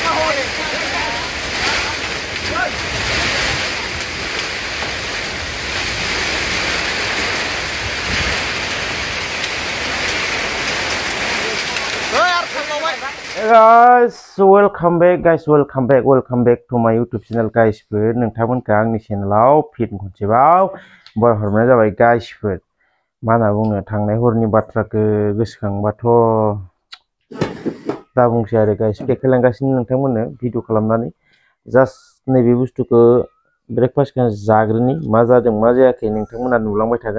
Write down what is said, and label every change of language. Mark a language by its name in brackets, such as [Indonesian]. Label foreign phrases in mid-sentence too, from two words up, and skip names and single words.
[English] Guys, welcome back to my YouTube channel guys. [Bodo] नोंथांमोनखौ आंनि चेनेलाव फिन खनसेबाव बर हरनाय जाबाय guys. मा होनना बुंनो थांनाय हरनि बाथ्राखौ गोसोखांबाथ' दा बुंसै आरो guys. देखायलांगासिनो नोंथांमोननो भिडिअ खालामनानै जास्ट नैबे बुस्थुखौ ब्रेकफास्टखौ जाग्रोनि मा जादों मा जायाखै नोंथांमोना नुलांबाय थागोन.